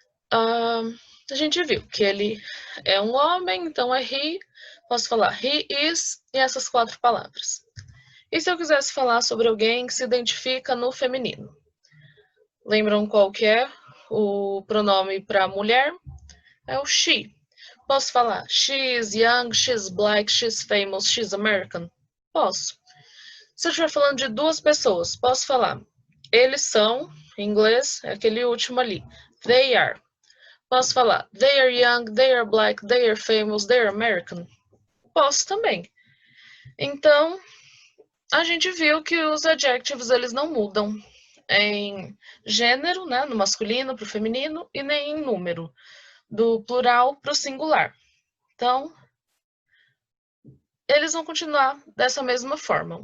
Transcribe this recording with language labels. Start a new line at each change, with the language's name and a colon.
Portuguese: A gente viu que ele é um homem, então é he. Posso falar
English: he is
Portuguese: e essas 4 palavras. E se eu quisesse falar sobre alguém que se identifica no feminino? Lembram qual que é o pronome para mulher? É o she. Posso falar
English: she is young, she's black, she's famous, she's American?
Portuguese: Posso. Se eu estiver falando de 2 pessoas, posso falar eles são, em inglês, é aquele último ali,
English: they are.
Portuguese: Posso falar
English: they are young, they are black, they are famous, they are American?
Portuguese: Posso também. Então, a gente viu que os adjectives eles não mudam em gênero, né, no masculino para o feminino, e nem em número, do plural para o singular. Então, eles vão continuar dessa mesma forma.